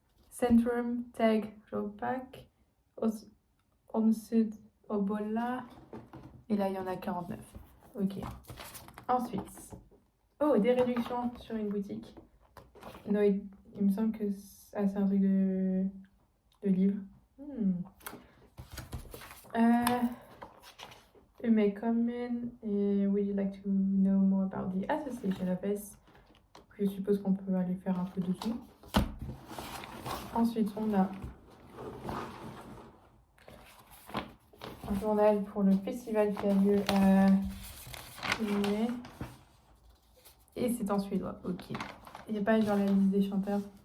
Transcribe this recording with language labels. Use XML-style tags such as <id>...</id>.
<fr>Centrum, Tag, Jopak, Omsud, Obola. Et là, il y en a 49. Ok. Ensuite. Oh, des réductions sur une boutique. Non, il me semble que c'est un truc de livre.</fr> <en>You may come in and would you like to know more about the association of us?</en> <fr>Je suppose qu'on peut aller faire un peu dessous. Ensuite, on a un journal pour le festival qui a lieu à mai. Et c'est en suédois, ok. Il n'y a pas genre la liste des chanteurs.</fr>